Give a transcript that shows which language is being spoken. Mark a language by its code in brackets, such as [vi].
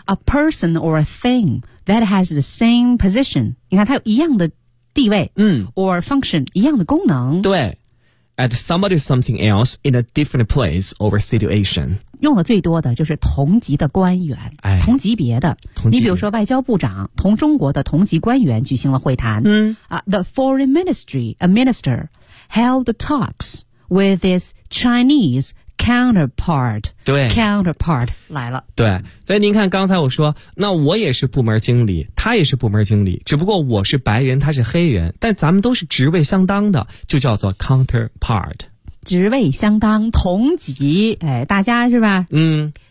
[en] A person or a thing that has the same position， [zh] 你看它有一样的地位，嗯， [en] or function， [zh] 一样的功能。对， [en] at somebody something else in a different place or situation。 [zh] 用的最多的就是同级的官员、哎、同级别的，同级别。你比如说外交部长同中国的同级官员举行了会谈，嗯， [en] the foreign ministry a minister held talks with his Chinese counterpart。 [zh] 对， counterpart 来了。对，所以您看刚才我说那我也是部门经理，他也是部门经理，只不过我是白人他是黑人，但咱们都是职位相当的，就叫做 counterpart。职位相当，同级，哎，大家是吧，嗯，